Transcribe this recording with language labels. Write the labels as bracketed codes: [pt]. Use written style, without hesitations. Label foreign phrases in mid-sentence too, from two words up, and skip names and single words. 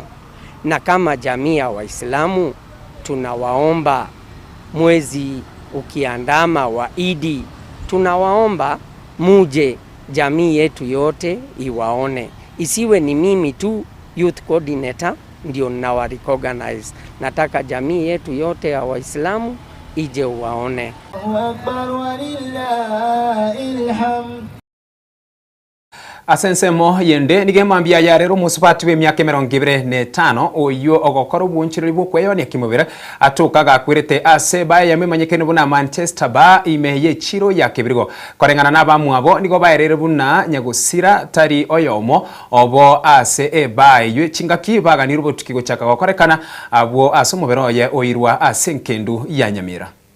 [sw] Na kama jamii ya Waislamu tunawaomba, mwezi ukiandama wa Idi, tunawaomba muje jamii yetu yote iwaone. Isiwe ni mimi tu [en] youth coordinator [sw] ndio nawa recognize. Nataka jamii yetu yote ya Waislamu ije uwaone. [guz] Asensemo yende nigemambia ya rero musubati we myaka 25 oyo ogokora bunchiri bukweyo ni kimubira atukaga kwirete ase baye yamemanyekene buna Manchester ba imeye chiro ya kibirigo korengana nabamu abo nigo bayerere buna nyagusira tari oyomo obo ase baye ywe chingaki baganira ubutukigo chaka gokorekana abo ase mubero ye oirwa ase nkendu ya Nyamira